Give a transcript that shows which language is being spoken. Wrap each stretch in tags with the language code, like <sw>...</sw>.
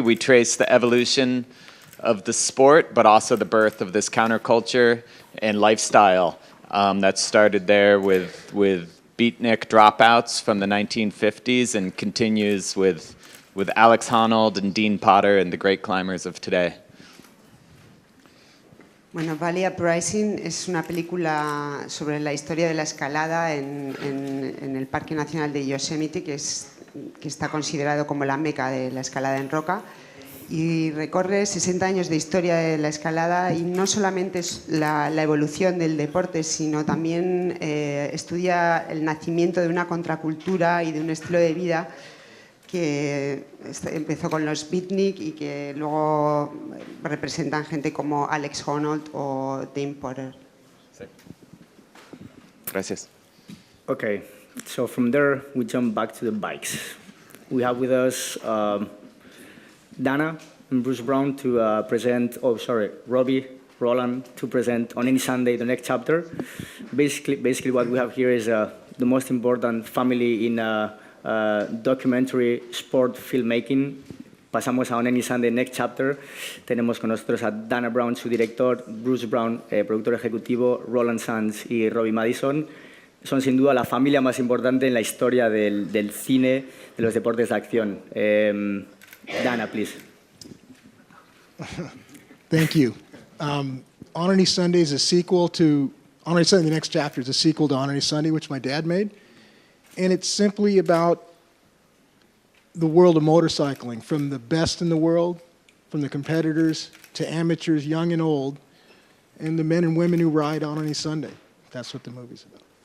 <en>We trace the evolution of the sport, but also the birth of this counterculture and lifestyle that started there with beatnik dropouts from the 1950s and continues with Alex Honnold and Dean Potter and the great climbers of today.</en> <es>Bueno, Valley Uprising es una película sobre la historia de la escalada en el Parque Nacional de Yosemite, que está considerado como la meca de la escalada en roca, y recorre 60 años de historia de la escalada, y no solamente es la evolución del deporte, sino también estudia el nacimiento de una contracultura y de un estilo de vida que empezó con los beatnik y que luego representan gente como Alex Honnold o Dame Porter. Sí. Gracias.</es> <en>Okay, so from there we jump back to the bikes. We have with us Dana and Bruce Brown to present, Robbie, Roland to present on any Sunday the next chapter. Basically what we have here is the most important family in documentary sport filmmaking.</en> <es>Pasamos a On Any Sunday Next Chapter. Tenemos con nosotros a Dana Brown, su director, Bruce Brown, productor ejecutivo, Roland Sands y Robbie Madison. Son sin duda la familia más importante en la historia del cine, de los deportes de acción.</es> <en>Dana, please. Thank you. On Any Sunday is a sequel to On Any Sunday, the next chapter is a sequel to On Any Sunday, which my dad made. And it's simply about the world of motorcycling, from the best in the world, from the competitors to amateurs, young and old, and the men and women who ride on any Sunday. That's what the movie's about.</en>